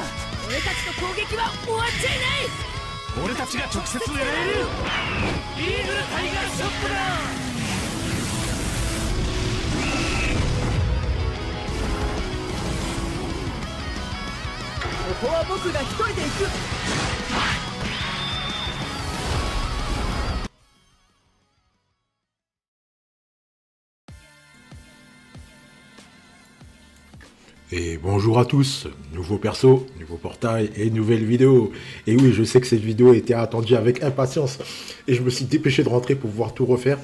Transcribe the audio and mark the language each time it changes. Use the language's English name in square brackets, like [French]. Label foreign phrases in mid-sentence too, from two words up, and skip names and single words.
[Japanese] 俺たちの攻撃は終わっちゃいない。俺たちが直接狙える。イーグルタイガーショットだ。ここは僕が一人で行く。 [French] Et bonjour à tous, nouveau perso, nouveau portail et nouvelle vidéo. Et oui, je sais que cette vidéo était attendue avec impatience et je me suis dépêché de rentrer pour pouvoir tout refaire.